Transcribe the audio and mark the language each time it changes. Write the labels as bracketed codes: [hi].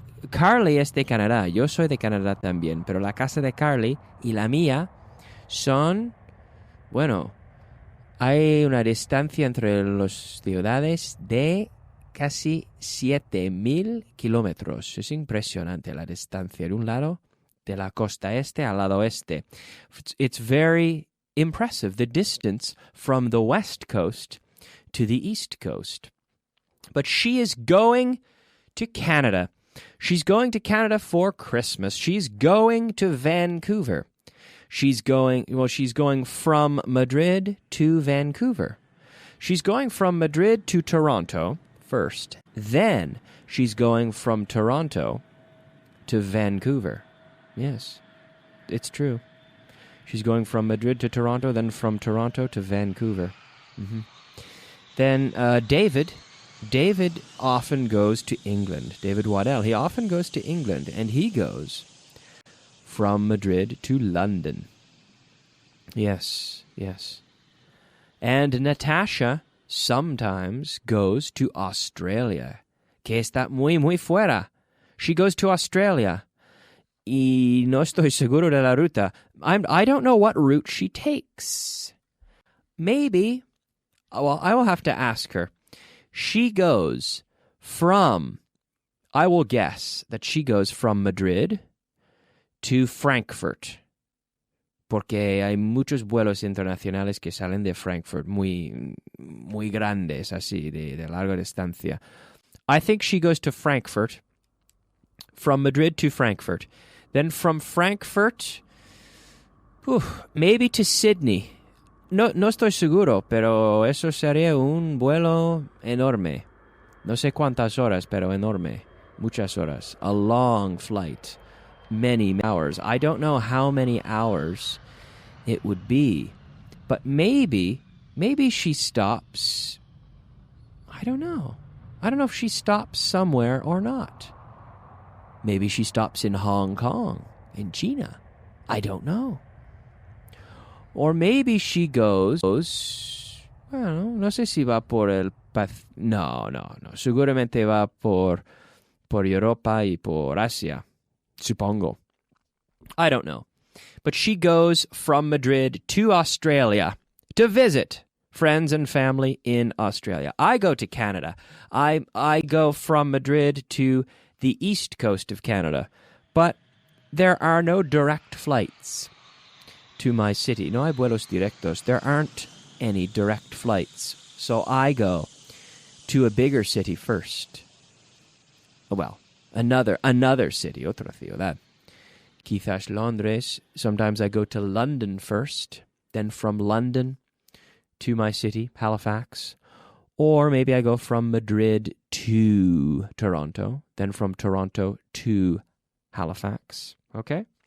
[es] Carly es de Canadá, yo soy de Canadá también, pero la casa de Carly y la mía son, bueno, hay una distancia entre las ciudades de casi 7,000 kilómetros. Es impresionante la distancia de un lado de la costa este al lado oeste. [en] It's very impressive, the distance from the West Coast to the East Coast. But she is going to Canada. She's going to Canada for Christmas. She's going to Vancouver. She's going from Madrid to Vancouver. She's going from Madrid to Toronto first. Then she's going from Toronto to Vancouver. Yes, it's true. She's going from Madrid to Toronto, then from Toronto to Vancouver. Mm-hmm. Then David often goes to England. David Waddell, he often goes to England, and he goes from Madrid to London. Yes. And Natasha sometimes goes to Australia, [es] que está muy fuera. [en] She goes to Australia. [es] Y no estoy seguro de la ruta. [en] I don't know what route she takes. Maybe, well, I will have to ask her. She goes from, I will guess that she goes from Madrid to Frankfurt. [es] Porque hay muchos vuelos internacionales que salen de Frankfurt, muy grandes, así, de larga distancia. [en] I think she goes to Frankfurt, from Madrid to Frankfurt. Then from Frankfurt, maybe to Sydney. [es] No estoy seguro, pero eso sería un vuelo enorme. No sé cuántas horas, pero enorme. Muchas horas. [en] A long flight. Many hours. I don't know how many hours it would be But maybe she stops. I don't know. I don't know if she stops somewhere or not. Maybe she stops in Hong Kong, in China. I don't know. Or maybe she goes, [es] bueno, no sé si va por el no. Seguramente va por Europa y por Asia, supongo. [en] I don't know. But she goes from Madrid to Australia to visit friends and family in Australia. I go to Canada. I go from Madrid to the east coast of Canada. But there are no direct flights to my city. [es] No hay vuelos directos. [en] There aren't any direct flights. So I go to a bigger city first. Well, another city, [es] otra ciudad. Quizás Londres. [en] Sometimes I go to London first, then from London to my city, Halifax. Or maybe I go from Madrid to Toronto, then from Toronto to Halifax. Okay?